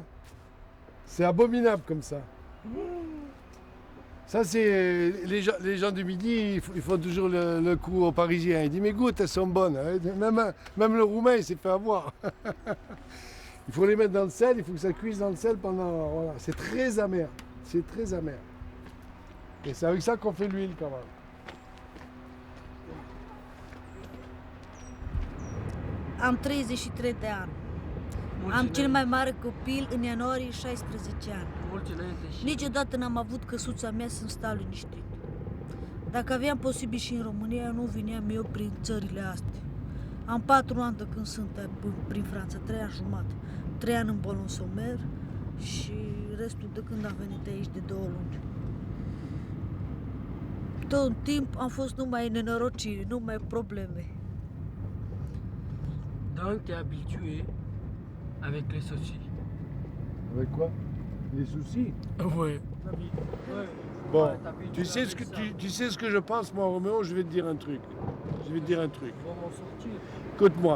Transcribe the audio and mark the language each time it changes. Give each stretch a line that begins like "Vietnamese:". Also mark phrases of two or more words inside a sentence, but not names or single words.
French: C'est abominable comme ça. Ça, c'est les gens du Midi, ils font toujours le coup aux Parisiens. Ils disent mais goûte, elles sont bonnes. Même le Roumain, il s'est fait avoir. Il faut les mettre dans le sel, il faut que ça cuise dans le sel pendant. Voilà. C'est très amer. C'est très amer. Et c'est avec ça qu'on fait l'huile quand même.
Romanian: Am 33 de ani. Am cel mai mare copil în ianuarie 16 ani. Niciodată n-am avut căsuța mea să-mi stau liniștit. Dacă aveam posibil și în România, nu vineam eu prin țările astea. Am 4 ani de când sunt prin Franța, 3 ani jumate. 3 ani în Bolon-Somer și restul de când am venit aici de 2 luni. Tot timp am fost numai nenorociri, numai probleme.
French: Donc, tu es habitué avec les soucis. Avec quoi? Les soucis? Ouais. Bon, tu sais ce que je pense, moi, Roméo, je vais te dire un truc. Écoute-moi.